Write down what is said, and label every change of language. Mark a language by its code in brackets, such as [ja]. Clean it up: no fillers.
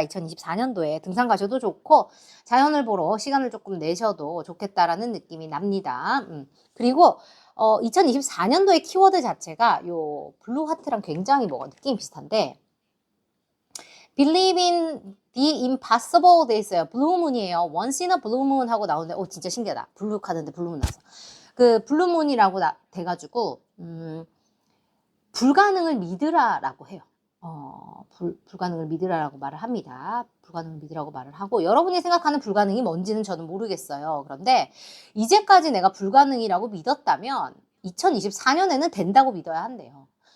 [ko] 2024년도에 등산 가셔도 좋고 자연을 보러 시간을 조금 내셔도 좋겠다라는 느낌이 납니다. 그리고 2024년도의 키워드 자체가 요 블루 하트랑 굉장히 뭐가 느낌이 비슷한데 Believe in the impossible 돼 있어요. 블루문이에요. [en] Once in a blue moon 하고 나오는데 진짜 신기하다. [ko] 블루 카드인데 블루문 나왔어. 그 블루문이라고 돼가지고 불가능을 믿으라라고 해요. 불가능을 믿으라라고 말을 합니다. 불가능을 믿으라고 말을 하고 여러분이 생각하는 불가능이 뭔지는 저는 모르겠어요. 그런데 이제까지 내가 불가능이라고 믿었다면 2024년에는 된다고 믿어야 한대요.